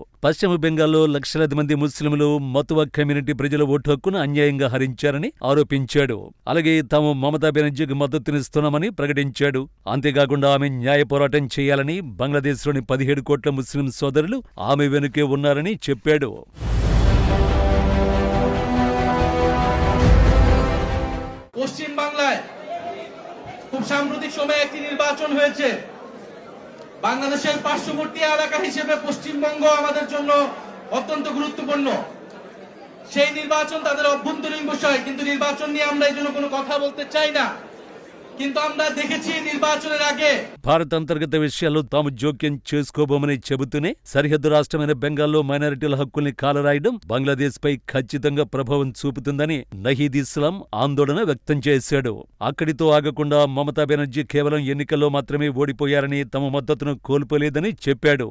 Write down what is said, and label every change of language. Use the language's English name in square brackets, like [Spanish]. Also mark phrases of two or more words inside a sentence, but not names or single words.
[Telugu] పశ్చిమ బెంగాల్లో లక్షలాది మంది ముస్లింలు, మతువా కమ్యూనిటీ ప్రజల ఓటు హక్కును అన్యాయంగా హరించారని ఆరోపించాడు. అలాగే తాము మమతా బెనర్జీకి మద్దతునిస్తున్నామని ప్రకటించాడు. అంతేకాకుండా ఆమె న్యాయ పోరాటం చేయాలని, బంగ్లాదేశ్లోని 17 కోట్ల ముస్లిం సోదరులు ఆమె వెనుకే ఉన్నారని చెప్పాడు. [Bangla] পশ্চিম বাংলায় খুব সাম্প্রতিক সময়ে একটি নির্বাচন হয়েছে। বাংলাদেশের পার্শ্ববর্তী এলাকা হিসেবে পশ্চিমবঙ্গ আমাদের জন্য অত্যন্ত গুরুত্বপূর্ণ। সেই নির্বাচন তাদের অভ্যন্তরীণ বিষয়, কিন্তু নির্বাচন নিয়ে আমরা এই জন্য কোনো কথা বলতে চাই না। কিন্তু আমরা দেখেছি নির্বাচনের আগে [Telugu] భారత్ అంతర్గత విషయాల్లో తాము జోక్యం చేసుకోబోమని చెబుతూనే సరిహద్దు రాష్ట్రమైన బెంగాల్లో మైనారిటీల హక్కుల్ని కాలరాయడం బంగ్లాదేశ్ పై ఖచ్చితంగా ప్రభావం చూపుతుందని నహీద్ ఇస్లాం ఆందోళన వ్యక్తం చేశాడు. అక్కడితో ఆగకుండా మమతా బెనర్జీ కేవలం ఎన్నికల్లో మాత్రమే ఓడిపోయారని, తమ మద్దతును కోల్పోలేదని చెప్పాడు.